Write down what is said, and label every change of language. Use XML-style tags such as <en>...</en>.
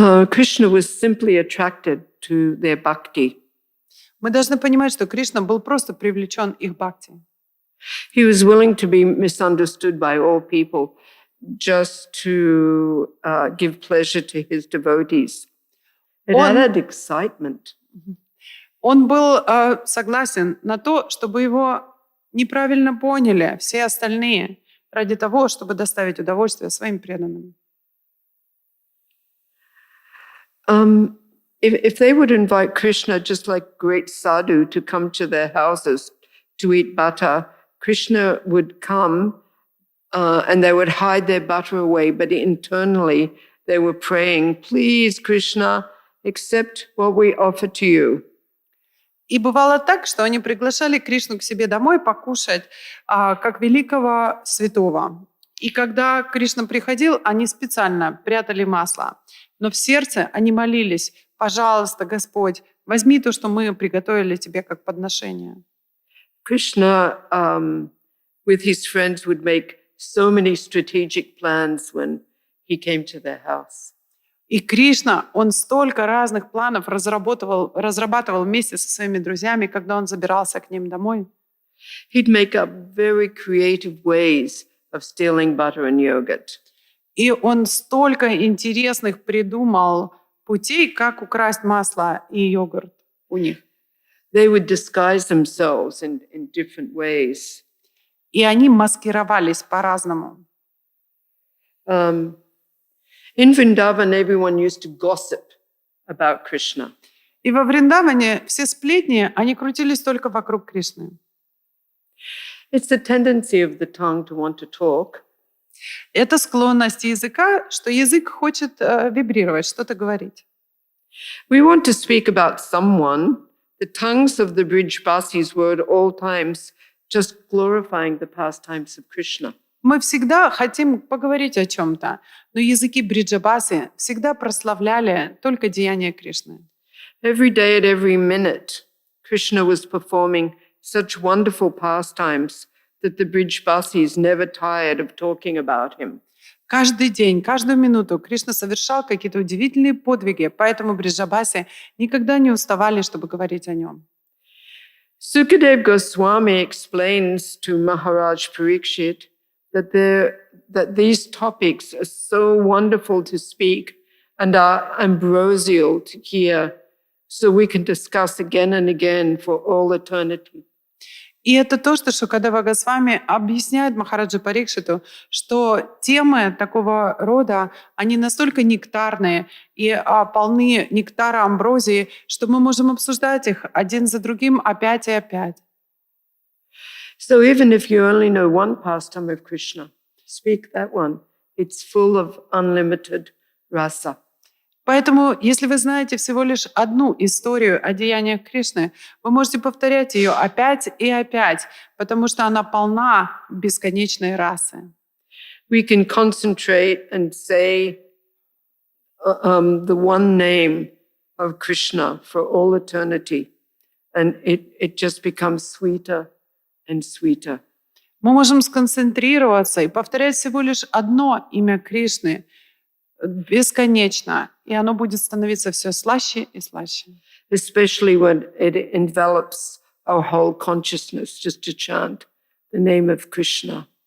<en>Krishna was simply attracted to their bhakti.</en> <ru>Мы должны понимать, что Кришна был просто привлечен их бхакти.</ru> <en>He was willing to be misunderstood by all people just to give pleasure to his devotees. It added excitement.</en> <ru>Он был согласен на то, чтобы его неправильно поняли все остальные, ради того, чтобы доставить удовольствие своим преданным.</ru> <en>If they would invite Krishna just like great sadhu to come to their houses to eat butter, Krishna would come and they would hide their butter away, but internally they were praying, please, Krishna, accept what we offer to you.</en> <ru>И бывало так, что они приглашали Кришну к себе домой покушать, как великого святого. И когда Кришна приходил, они специально прятали масло. Но в сердце они молились, пожалуйста, Господь, возьми то, что мы приготовили тебе как подношение.</ru> <en>Krishna, with his friends, would make so many strategic plans when he came to their house.</en> <ru>И Кришна, он столько разных планов разрабатывал вместе со своими друзьями, когда он забирался к ним домой.</ru> <en>He'd make up very creative ways of stealing butter and yogurt.</en> <ru>И он столько интересных придумал путей, как украсть масло и йогурт у них.</ru> <en>They would disguise themselves in different ways.</en> <ru>И они маскировались по-разному.</ru> <en>In Vrindavan, everyone used to gossip about Krishna.</en> <ru>И во Вриндаване все сплетни, они крутились только вокруг Кришны.</ru> <en>It's the tendency of the tongue to want to talk.</en> <ru>Это склонность языка, что язык хочет вибрировать, что-то говорить.</ru> <en>We want to speak about someone. The tongues of the Brijbasis were at all times just glorifying the pastimes of Krishna.</en> <ru>Мы всегда хотим поговорить о чем-то, но языки бриджабасы всегда прославляли только деяния Кришны.</ru> <en>Every day at every minute, Krishna was performing such wonderful pastimes that the Brijbasis never tired of talking about him.</en> <ru>Каждый день, каждую минуту Кришна совершал какие-то удивительные подвиги, поэтому бриджабаси никогда не уставали, чтобы говорить о нем.</ru> <en>Sukadev Goswami explains to Maharaj Parikshit that these topics are so wonderful to speak and are ambrosial to hear, so we can discuss again and again for all eternity.</en> <ru>И это то, что Шукадева Госвами объясняет Махараджа Парикшиту, что темы такого рода, они настолько нектарные и полны нектара амброзии, что мы можем обсуждать их один за другим опять и опять.</ru> <en>So even if you only know one pastime of Krishna, speak that one. It's full of unlimited rasa.</en> <ru>Поэтому, если вы знаете всего лишь одну историю о деяниях Кришны, вы можете повторять ее опять и опять, потому что она полна бесконечной расы.</ru> <en>We can concentrate and say the one name of Krishna for all eternity, and it just becomes sweeter and sweeter.</en> <ru>Мы можем сконцентрироваться и повторять всего лишь одно имя Кришны бесконечно, и оно будет становиться все слаще и слаще.</ru> <en>Especially when it envelops our whole consciousness, just to chant the name of Krishna.</en>